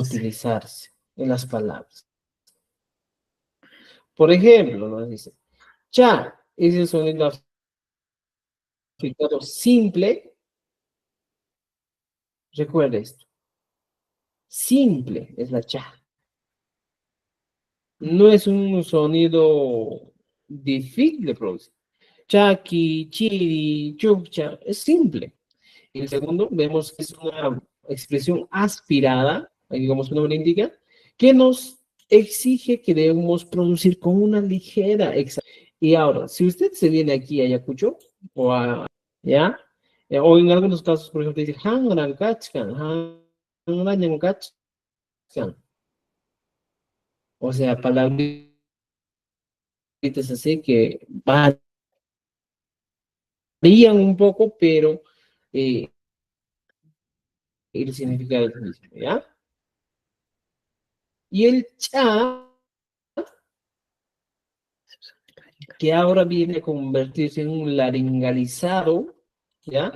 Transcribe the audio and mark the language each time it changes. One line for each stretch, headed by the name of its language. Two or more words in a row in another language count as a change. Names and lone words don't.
Spanish: utilizarse en las palabras. Por ejemplo, nos dice, cha es el sonido africano simple. Recuerda esto. Simple es la cha. No es un sonido difícil de producir.
Quechua: Chaki, chiri, chukcha,
Spanish: es simple. Y el segundo, vemos que es una expresión aspirada, ahí como su nombre indica, que nos exige que debemos producir con una ligera exhalación. Y ahora, si usted se viene aquí a Ayacucho, o a, ¿ya? O en algunos casos, por ejemplo, dice,
Quechua: hangran kachkan, hangran kachkan.
Spanish: O sea, palabritas así que varían un poco, pero el significado es el mismo, ¿ya? Y el cha, que ahora viene a convertirse en un laringalizado, ¿ya?